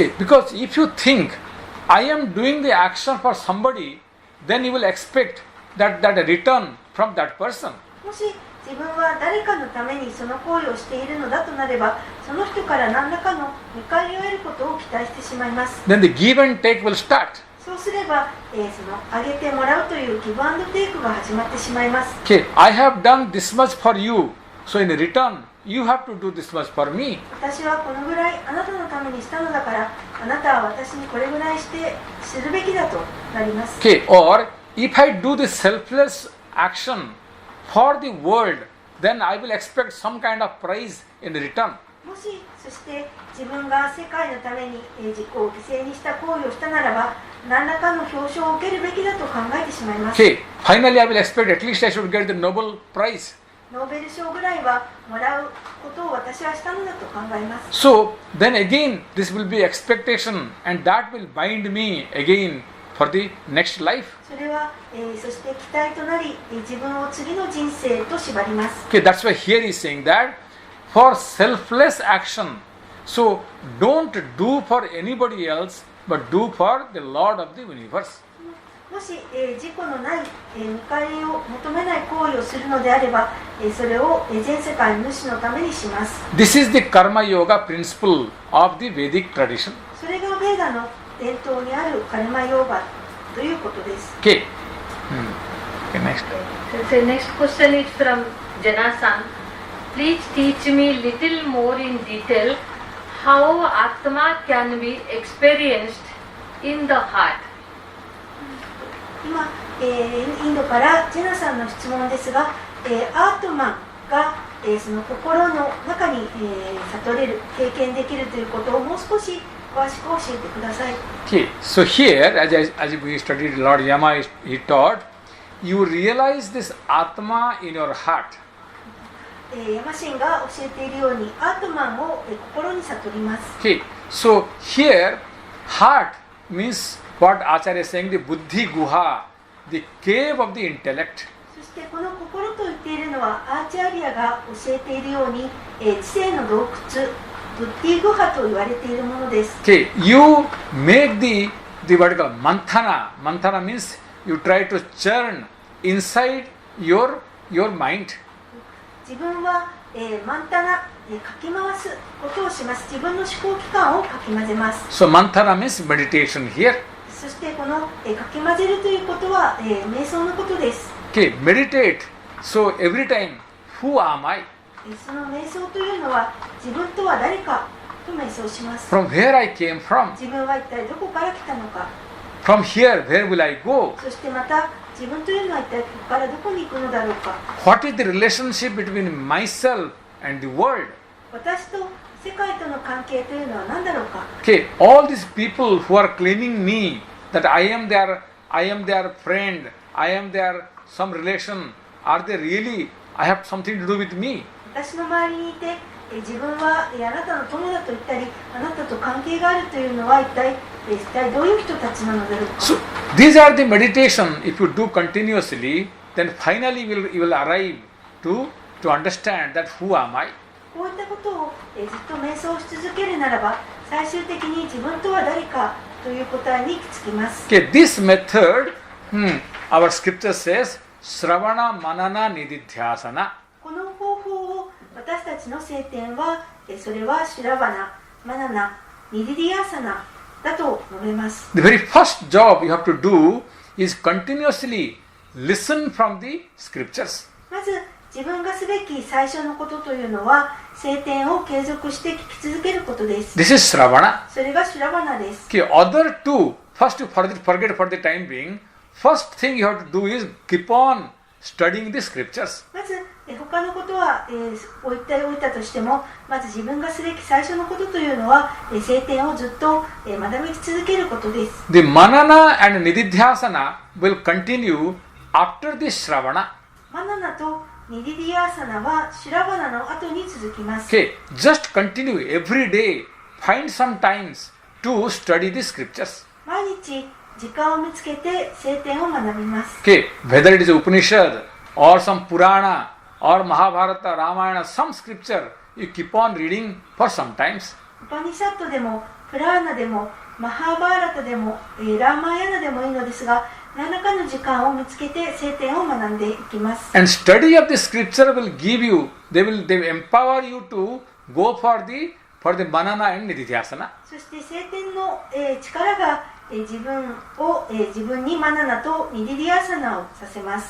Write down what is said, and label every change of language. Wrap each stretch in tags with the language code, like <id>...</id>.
<en>Okay, because if you think I am doing the action for somebody, then you will expect that a return from that person.</en> <ja>もし自分は誰かのためにその行為をしているのだとなれば、その人から何らかの見返りを得ることを期待してしまいます。</ja> <en>Then the give and take will start.</en> <ja>そうすれば、そのあげてもらうというギブアンドテイクが始まってしまいます。</ja> <en>Okay, I have done this much for you, so in return, you have to do this much for me.</en> <ja>私はこのぐらいあなたのためにしたのだから、あなたは私にこれぐらいするべきだとなります。</ja> <en>Okay, or if I do this selfless action for the world, then I will expect some kind of prize in return.</en> <ja>もしそして自分が世界のために自己を犠牲にした行為をしたならば何らかの表彰を受けるべきだと考えてしまいます。</ja> <en>Okay, finally I will expect at least I should get the Nobel Prize.</en> <ja>ノーベル賞ぐらいはもらうことを私はしたのだと考えます。</ja> <en>So then again this will be expectation and that will bind me again for the next life.</en> <ja>それは、そして期待となり、自分を次の人生と縛ります。</ja> <en>Okay, that's why here he is saying that for selfless action, so don't do for anybody else but do for the Lord of the universe.</en> <ja>もし、自己のない、見返りを求めない行為をするのであれば、それを、全世界の主のためにします。</ja> <en>This is the Karma Yoga principle of the Vedic tradition.</en> <ja>それがベーダの伝統にあるカルマヨーガということです。</ja> <en>Okay. Okay, next. So next question is from Janasan. Please teach me little more in detail how Atma can be experienced in the heart.</en> <ja>今、インドからジェナさんの質問ですが、アートマンが、その心の中に、悟れる、経験できるということをもう少し詳しく教えてください。</ja> <en>Okay, so here, as we studied Lord Yama, he taught, you realize this Atma in your heart.</en> <ja>ヤマシンが教えているように、アートマンを、心に悟ります。</ja> <en>Okay, so here, heart means what Acharya is saying, the Buddhi Guha, the cave of the intellect.</en> <ja>そしてこの心と言っているのは、アーチャーリアが教えているように、知性の洞窟、ブッディグハと言われているものです。</ja> <en>Okay, you make the what you call manthana. Manthana means you try to churn inside your mind.</en> <ja>自分は、マンタナ、かき回すことをします。自分の思考機関をかき混ぜます。</ja> <en>So manthana means meditation here.</en> <ja>そしてこの、かき混ぜるということは、瞑想のことです。</ja> <en>Okay, meditate. So every time, who am I?</en> <ja>その瞑想というのは自分とは誰かと瞑想します。</ja> <en>From where I came from?</en> <ja>自分は一体どこから来たのか。</ja> <en>From here, where will I go?</en> <ja>そしてまた自分というのは一体ここからどこに行くのだろうか。</ja> <en>What is the relationship between myself and the world?</en> <ja>私と世界との関係というのは何だろうか。</ja> <en>Okay, all these people who are claiming me that I am their friend, I am their some relation, are they really? I have something to do with me.</en> <ja>私の周りにいて、自分はあなたの友だと言ったり、あなたと関係があるというのは一体どういう人たちなのだろうか。</ja> <en>So these are the meditation. If you do continuously, then finally you will arrive to understand that who am I.</en> <ja>こういったことをずっと瞑想し続けるならば、最終的に自分とは誰かという答えに行き着きます。</ja> <en>Okay, this method, our scripture says, Sravana Manana Nididhyasana.</en> <ja>この方法を私たちの聖典は、それはシュラバナ、マナナ、ニディディアサナだと述べます。</ja> <en>The very first job you have to do is continuously listen from the scriptures.</en> <ja>まず自分がすべき最初のことというのは、聖典を継続して聞き続けることです。</ja> <en>This is Sravana.</en> <ja>それがシュラバナです。</ja> <en>Okay, other two, first you forget for the time being, first thing you have to do is keep on studying the scriptures.</en> <ja>まず他のことは、置いたとしても、まず自分がすべき最初のことというのは、聖典をずっと、学び続けることです。</ja> <en>The Manana and Nididhyasana will continue after the Shravana.</en> <ja>マナナとニディディアーサナはシュラバナの後に続きます。</ja> <en>Okay, just continue every day. Find some times to study the scriptures.</en> <ja>毎日時間を見つけて聖典を学びます。</ja> <en>Okay, whether it is Upanishad or some Purana or Mahabharata, Ramayana, some scripture, you keep on reading for some times.</en> <ja>ウパニシャットでもプラーナでもマハーバーラタでも、ラーマーヤナでもいいのですが、何らかの時間を見つけて聖典を学んでいきます。</ja> <en>And study of the scripture will give you, they will empower you to go for the Manana and Nididhyasana.</en> <ja>そして聖典の、力が、自分にマナナとニディディアーサナをさせます。</ja>